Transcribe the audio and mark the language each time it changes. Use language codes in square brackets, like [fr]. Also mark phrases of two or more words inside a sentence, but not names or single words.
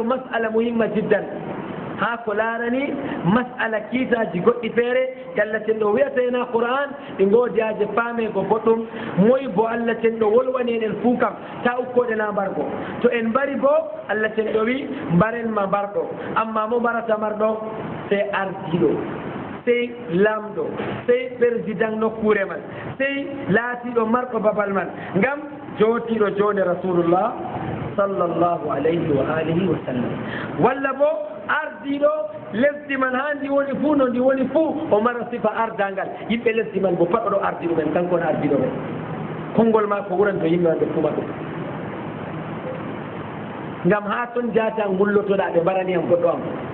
[ar] مسألة مهمة جدا [ff] ha ko laarani masala kiitaji goɗɗi feere Allah tenɗo wiyata hen ha Qur'an ɗi goodiyaje paamego boɗɗum moyi bo Allah tenɗo wolwani en fuu kam ta ukkoɗena mbargo to en mbari bo Allah tenɗo wi mbarenma mbarɗo amma mo mbarata mbarɗo sey ardiɗo sey lamɗo sey président nokkure man sey laatiɗo marɗo babal man ngam jootiɗo jonde [ar] رسول الله صلى الله عليه وعلى آله وسلم [ff] walla bo ardi ardiɗo lesdi man ha ndi woni fuu no ndi woni fuu o mara sifa ardangal yimɓe lesdi man bo pat oɗo ardi ɗumen kanko on ardiɗo ɓe konngol ma ko wuran to yimɓe man ɓe fuma ɗum ngam ha toon jata gullotoɗa ɓe mbaraniyam goɗɗo am